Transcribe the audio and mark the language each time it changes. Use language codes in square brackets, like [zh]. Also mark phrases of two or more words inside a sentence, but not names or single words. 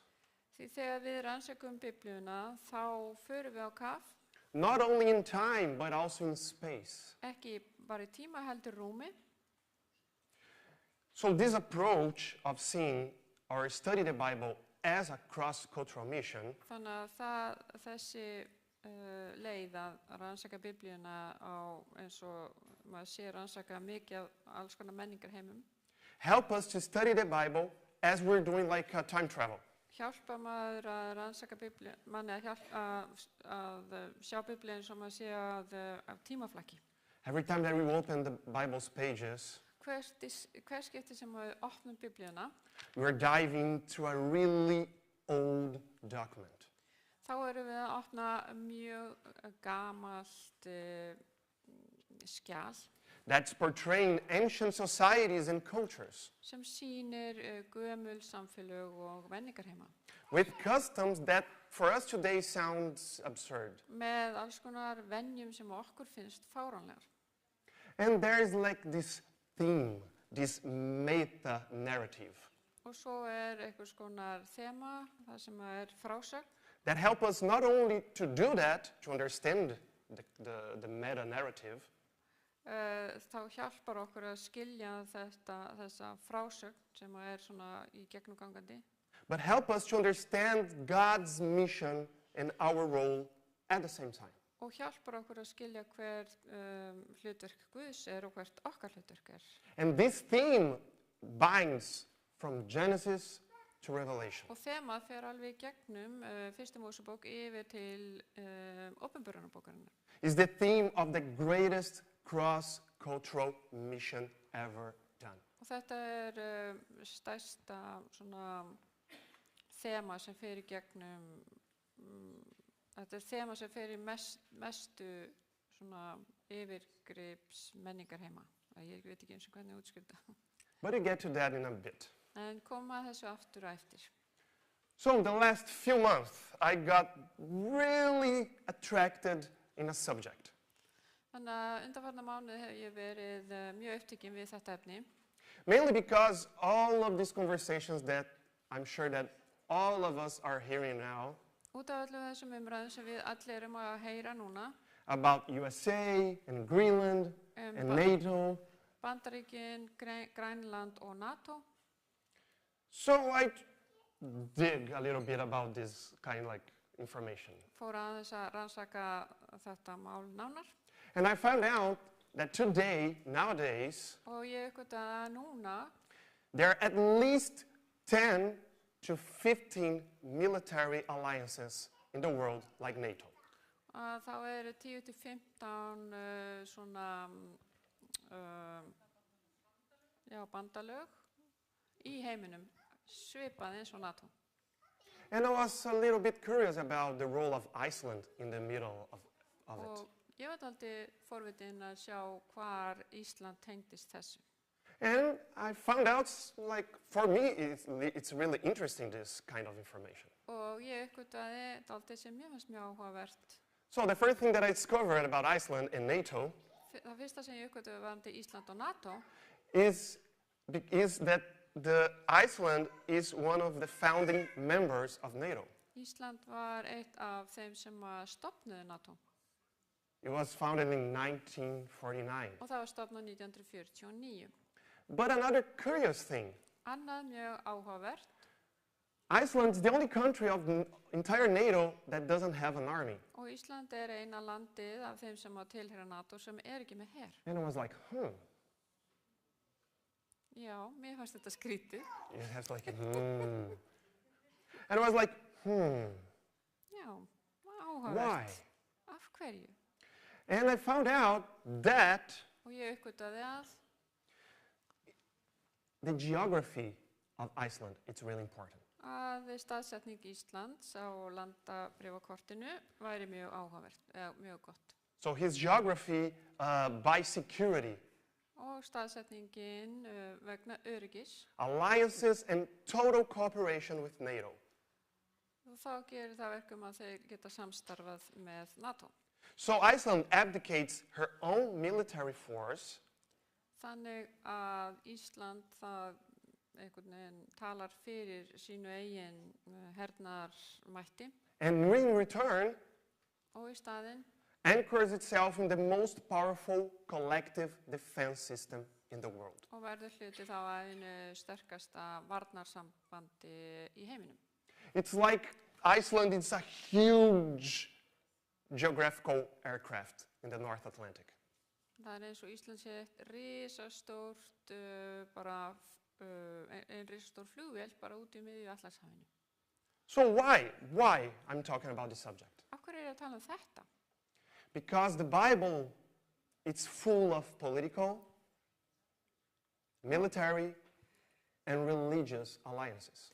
[is] Því þegar við rannsökum Biblíuna, þá förum við á kaf, [en] not only in time, but also in space. [is] ekki bara í tíma heldur rúmi. [en] So this approach of seeing or study the Bible as a cross-cultural mission [is] Þannig að þessi leið að rannsaka Biblíuna á eins og maður sé rannsaka mikið af alls konar menningarheimum, [en] help us to study the Bible as we're doing like a time travel. [is] hjálpa maður að rannsaka Biblíuna, manni að sjá Biblíuna eins og maður sé af tímaflakki. [en] Every time that we open the Bible's pages, [is] Hver skipti sem við opnum Biblíuna, [en] we're diving into a really old document. [is] þá erum við að opna mjög gamalt skjal [en] That's portraying ancient societies and cultures [is] sem sýnir gömul samfélög og menningarheima [en] with customs that for us today sounds absurd. [is] með alls konar venjum sem okkur finnst fáránlegar. [en] And there's like this theme, this meta-narrative [is] Og svo einhvers konar þema, það sem frásögn, [en] that help us not only to do that, to understand the meta-narrative, [is] þá hjálpar okkur að skilja þessa frásögn sem svona í gegnumgangandi, [en] but help us to understand God's mission and our role at the same time. [is] og hjálpar okkur að skilja hvert hlutverk Guðs og hvert okkar hlutverk [en] And this theme binds from Genesis to Revelation. [is] Og þemað fer alveg í gegnum fyrstu Mósebók yfir til Åpenbarunarbókarinnar. [en] It's the theme of the greatest cross-cultural mission ever done. [is] Og þetta stærsta svona þema sem fer í gegnum, þetta þema sem fer í mestu svona yfirgrips menningarheima. Ég veit ekki eins og hvernig útskýrta. [en] But we get to that in a bit. [is] En koma þessu aftur og eftir. [en] So the last few months, I got really attracted in a subject. [is] Þannig að undanfarna mánuði hef ég verið mjög upptekinn við þetta efni. [en] Mainly because all of these conversations that I'm sure that all of us are hearing now [is] Út af öllum þessum umræðum sem við allir erum að heyra núna, [en] about USA and Greenland and NATO. [is] Bandaríkin, Grænland og NATO. [en] So I dig a little bit about this kind of information. [is] Fór aðeins að rannsaka þetta mál nánar. [en] And I found out that today, nowadays, [is] Og ég uppgötvaði að núna [en] there are at least 10 to 15 military alliances in the world like NATO. [is] að þá eru 10-15 svona bandalög í heiminum svipað eins og NATO. [en] And I was a little bit curious about the role of Iceland in the middle of it. [is] Og ég var aldrei forvitin að sjá hvar Ísland tengdist þessu. [en] And I found out, like, for me, it's really interesting, this kind of information. [is] Og ég uppgötvaði aldrei sem mér fannst mjög áhugavert. [en] So the first thing that I discovered about Iceland and NATO [is] Það fyrsta sem ég uppgötvaði varðandi Ísland og NATO [en] is that Iceland is one of the founding members of NATO. [is] Ísland var eitt af þeim sem stofnuðu NATO [en] It was founded in 1949. [is] og það var stofnað 1949. [en] But another curious thing, [is] Annað mjög áhugavert, [en] Iceland is the only country of the entire NATO that doesn't have an army. [is] og Ísland eina landið af þeim sem tilheyra NATO sem ekki með her. [en] And I was like, [is] Já, mér fannst þetta skrítið. [en] It has like, And I was like, [is] Já, áhugavert. [en] Why? [is] Af hverju? [en] And I found out that [is] Og ég uppgötvaði að [en] the geography of Iceland, it's really important. [is] staðsetning Íslands á landabréfakortinu væri mjög áhugavert, mjög gott. [en] So his geography by security, [is] Og staðsetningin vegna öryggis. [en] alliances and total cooperation with NATO. [is] Og þá gerir það verkum að þeir geta samstarfað með NATO. [en] So Iceland abdicates her own military force [is] Þannig að Ísland það einhvern veginn talar fyrir sínu eigin hernaðarmætti [en] and in return [is] og í staðinn [en] anchors itself in the most powerful collective defense system in the world. [is] og verður hluti þá að einu sterkasta varnarsambandi í heiminum. [en] It's like Iceland is a huge geographical aircraft in the North Atlantic. [is] Það eins og Ísland sé eitt risastórt ein risastór flugvél bara út í miðju Atlantshafinu. [en] So why I'm talking about this subject? [is] Af hverju ég að tala þetta? [en] Because the Bible, it's full of political, military, and religious alliances.